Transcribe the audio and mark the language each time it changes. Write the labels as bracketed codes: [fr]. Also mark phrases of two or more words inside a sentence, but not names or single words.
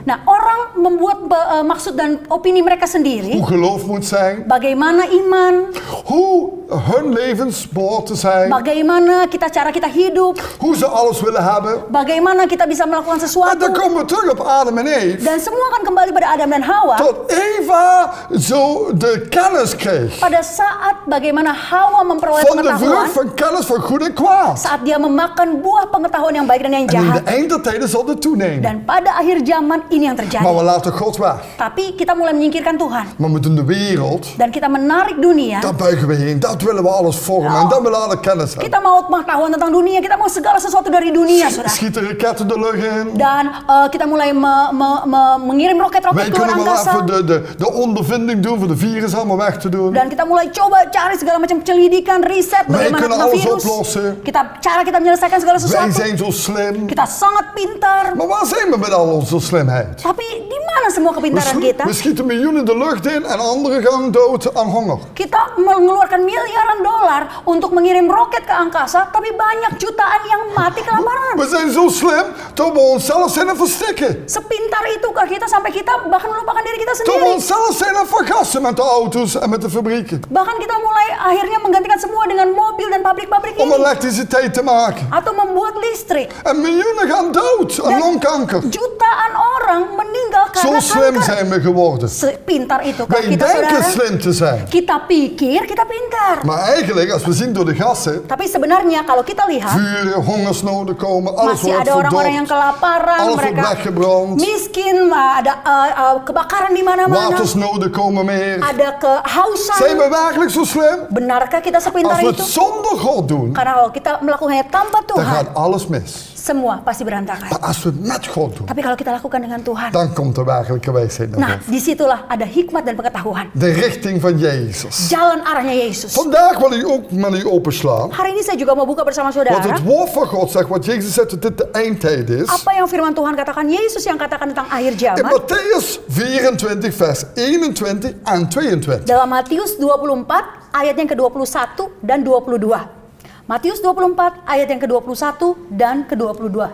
[id] Nah, orang membuat maksud dan opini mereka sendiri. [nl] hoe geloof moet zijn, [id] Bagaimana iman, [nl] hoe hun levenspoort te zijn, [id] bagaimana cara kita hidup, [nl] hoe ze alles willen hebben. [id] bagaimana kita bisa melakukan [nl] En dan [id] sesuatu. [nl] komen we terug op Adam en Eve. [id] Dan semua akan kembali pada Adam dan Hawa. [nl] Tot Eva zo de kennis kreeg. [id] Pada saat bagaimana Hawa memperoleh [nl] Van de [id] pengetahuan, [nl] vrucht van kennis van goed en kwaad. [id] saat dia memakan buah pengetahuan yang baik dan yang [nl] En in de [id] jahat. [nl] eindtijden zal dit toenemen. [id] Dan pada akhir zaman ini yang [nl] Maar [id] terjadi. [nl] we laten God weg. [id] Tapi kita mulai menyingkirkan Tuhan. [nl] Maar we doen de wereld, [id] Dan kita menarik dunia. [nl] daar buigen we heen. Dat willen we alles vormen. En dan willen we alle kennis hebben. [id] Kita mau pengetahuan tentang dunia. Kita mau segala sesuatu dari dunia, saudara. [nl] Schieten raketten de lucht in. [id] Dan kita mulai mengirim roket-roket [nl] Wij [id] ke luar [nl] kunnen wel [id] angkasa. [nl] even de ondervinding doen voor de virus allemaal weg te doen. [id] Dan kita mulai coba cari segala macam penyelidikan, riset [nl] Wij [id] bagaimana [nl] kunnen [id] tentang [nl] alles [id] virus. [nl] oplossen. [id] Cara kita menyelesaikan segala [nl] Wij [id] sesuatu. [nl] zijn zo slim. [id] Kita sangat pintar. [nl] Maar waar zijn we met al onze slimheid? [id] Tapi di mana semua kepintaran kita? [nl] We schieten miljoenen de lucht in en anderen gaan dood aan honger. [id] Kita mengeluarkan miliaran dolar untuk mengirim roket ke angkasa, tapi banyak jutaan yang mati kelaparan. [nl] We zijn zo slim dat we onszelf zijn aan het verstikken. [id] Sepintar itukah kita sampai kita bahkan melupakan diri kita [nl] Dat we [id] sendiri. [nl] onszelf zijn aan het vergassen met de auto's en met de fabrieken. [id] Bahkan kita mulai akhirnya menggantikan semua dengan mobil dan pabrik-pabrik [nl] Om [id] ini. [nl] elektriciteit te maken. [id] Atau membuat listrik. [nl] En miljoenen gaan dood aan [id] Dan [nl] longkanker. [id] jutaan orang meninggal [nl] Zo [id] karena [nl] slim [id] kanker. [nl] zijn we geworden. [id] Sepintar itukah [nl] Wij [id] kita, [nl] denken [id] saudara? [nl] slim te zijn. [id] Kita pikir kita pintar. [nl] Maar eigenlijk, als we zien door de gassen, [id] Tapi sebenarnya kalau kita lihat, [nl] vuren, hongersnoden komen, alles [id] masih [nl] wordt [id] ada orang-orang yang [nl] verdord. [id] kelaparan, [nl] Alles wordt [id] mereka [nl] weggebrand. [id] miskin, ada kebakaran di mana-mana, [nl] Watersnoden komen meer. [id] ada kehausan. [nl] Zijn we werkelijk zo slim? [id] Benarkah kita sepintar [nl] Als we het [id] itu? [nl] zonder God doen, [id] Karena kalau kita melakukannya tanpa [nl] dan [id] Tuhan, [nl] gaat alles mis. [id] semua pasti berantakan. [nl] Maar als we het met God doen, [id] Tapi kalau kita lakukan dengan Tuhan, [nl] dan komt de werkelijke wijsheid naar [id] nah [nl] boven. [id] disitulah ada hikmat dan pengetahuan. [nl] De richting van Jezus. [id] Jalan arahnya Yesus. [nl] Vandaag wil ik ook met u openslaan. [id] Hari ini saya juga mau buka bersama [nl] Want [id] saudara. [nl] het woord van God zegt, wat Jezus zegt dat dit de eindtijd is. [id] Apa yang firman Tuhan katakan, Yesus yang katakan tentang akhir [nl] In [id] zaman. [nl] Matthäus 24 vers 21 en 22. [id] Dalam Matius 24 ayat yang ke-21 dan 22. Matius 24 ayat yang ke-21 dan ke-22.